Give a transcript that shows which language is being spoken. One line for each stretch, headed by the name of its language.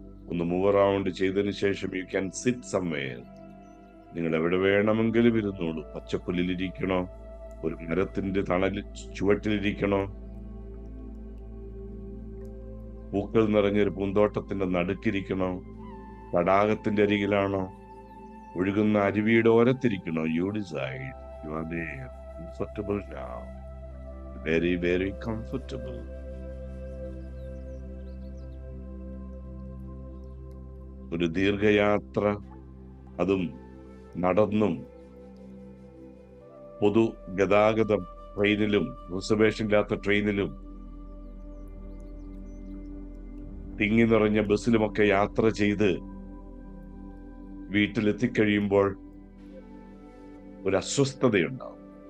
Malayalam: ഒന്ന് move around ചെയ്തതിന് ശേഷം
English: You can sit somewhere.
Malayalam: നിങ്ങൾ എവിടെ വേണമെങ്കിലും ഇരുന്നോളൂ. പച്ചപ്പുല്ലിലിരിക്കണോ, ഒരു മരത്തിന്റെ തണലിൽ ചുവട്ടിലിരിക്കണോ, പൂക്കൾ നിറഞ്ഞൊരു പൂന്തോട്ടത്തിന്റെ നടുക്കിരിക്കണോ, തടാകത്തിന്റെ അരികിലാണോ, ഒഴുകുന്ന അരുവിയുടെ ഓരത്തിരിക്കണോ?
English: You decide. You are there, comfortable now, very very comfortable.
Malayalam: ഒരു ദീർഘയാത്ര, അതും നടന്നും, പൊതു ഗതാഗതം ട്രെയിനിലും, റിസർവേഷൻ ഇല്ലാത്ത ട്രെയിനിലും, തിങ്ങി നിറഞ്ഞ ബസ്സിലുമൊക്കെ യാത്ര ചെയ്ത് വീട്ടിലെത്തിക്കഴിയുമ്പോൾ ഒരു അസ്വസ്ഥതയുണ്ടാവും.